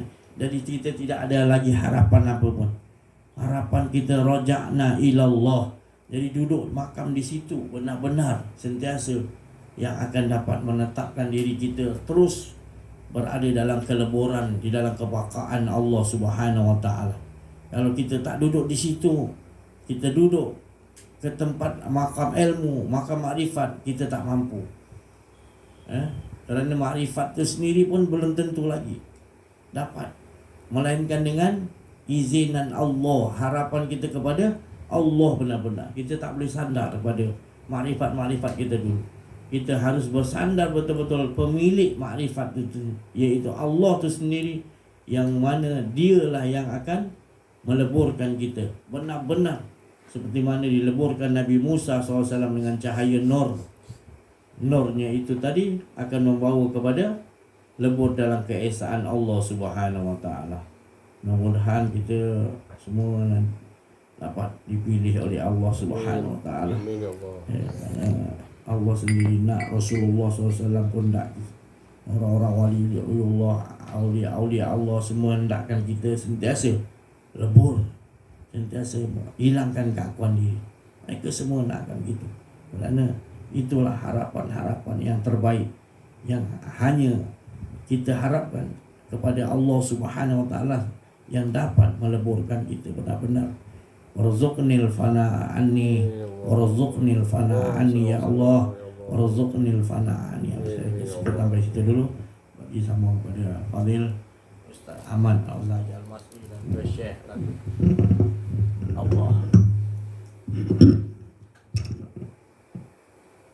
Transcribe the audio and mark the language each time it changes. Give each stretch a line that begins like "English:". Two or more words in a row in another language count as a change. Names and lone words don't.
Malay: Jadi kita tidak ada lagi harapan apa pun. Harapan kita
Arabic: رجاؤنا إلى الله.
Malay: Jadi duduk makam di situ benar-benar sentiasa yang akan dapat menetapkan diri kita terus berada dalam keleburan, di dalam kebakaan Allah
Arabic: سبحانه وتعالى.
Malay: Kalau kita tak duduk di situ, kita duduk ke tempat makam ilmu, makam makrifat, kita tak mampu. Kerana makrifat itu sendiri pun belum tentu lagi dapat, melainkan dengan izinan Allah. Harapan kita kepada Allah benar-benar. Kita tak boleh sandar kepada makrifat-makrifat kita dulu. Kita harus bersandar betul-betul pemilik makrifat itu, iaitu Allah itu sendiri, yang mana dialah yang akan meleburkan kita benar-benar seperti mana dileburkan Nabi Musa SAW dengan cahaya nur. Nurnya itu tadi akan membawa kepada lebur dalam keesaan Allah
Arabic: سبحانه وتعالى.
Malay: Mudah-mudahan kita semua dapat dipilih oleh Allah
Arabic: سبحانه وتعالى. آمين يا الله.
Malay: Allah sendiri nak, Rasulullah SAW pun nak, orang-orang wali Allah, aulia Allah semua hendakkan kita sentiasa lebur, sentiasa hilangkan keakuan diri. Mereka semua nakkan gitu. Kerana itulah harapan-harapan yang terbaik yang hanya kita harapkan kepada Allah
Arabic: سبحانه وتعالى
Malay: yang dapat meleburkan kita benar-benar.
Arabic: وارزقني الفناء عني، وارزقني الفناء عني يا الله، وارزقني الفناء عني.
Malay: Saya sebut sampai situ dulu. Bagi sama kepada Fadil Ustaz Ahmad Al-Zaji Al-Masri dan Syekh lagi. Allah.